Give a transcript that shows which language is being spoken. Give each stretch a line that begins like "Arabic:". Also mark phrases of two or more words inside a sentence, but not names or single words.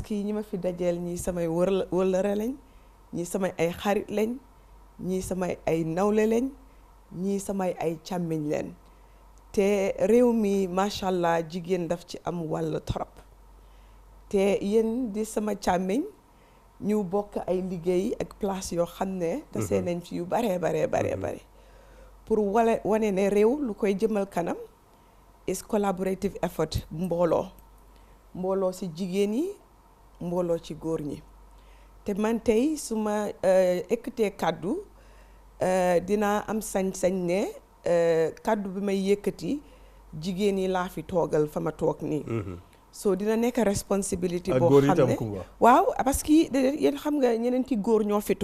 Wolof: que ñi ma fi dajel ñi samay wëllëre lañ ñi samay ay xarit lañ ñi samay ay nawle lañ ñi samay ay càmmiñ leen te réew mi
Arabic: macha allah
Wolof: jigéen daf ci am wàll trop te yéen di sama càmmiñ ñu bokk ay liggéey ak place yoo xam ne tasee nañ ci yu bare pour wane ne réew lu koy jëmal kanam
English: is collaborative effort
Wolof: mbooloo ci jigéen yi mbooloo ci góor ñi te man tey su ma ekkatee kàddu dinaa am sañ-sañ ne kàddu bi may yëkkati jigéen yi laa fi toogal fa ma toog nii so dina nekk responsibility boo xam ne waaw
French: parce que
Wolof: yéen xam nga ñeneenti góor ñoo fi